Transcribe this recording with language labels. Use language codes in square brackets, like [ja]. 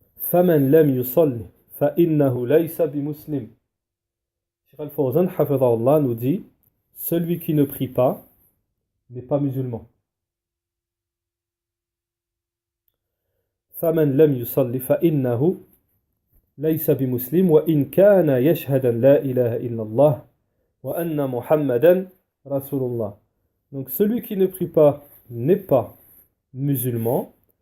[ar] فمن لم يصلي فإنه ليس بمسلم. [fr] Cheikh Al-Fawzan hafidhahullah nous dit celui qui ne prie pas n'est pas musulman. [ar] فمن لم يصلي فإنه ليس بمسلم وإن كان يشهد لا إله إلا الله وأن محمدا رسول الله. [fr] Donc celui qui ne prie pas n'est pas musulman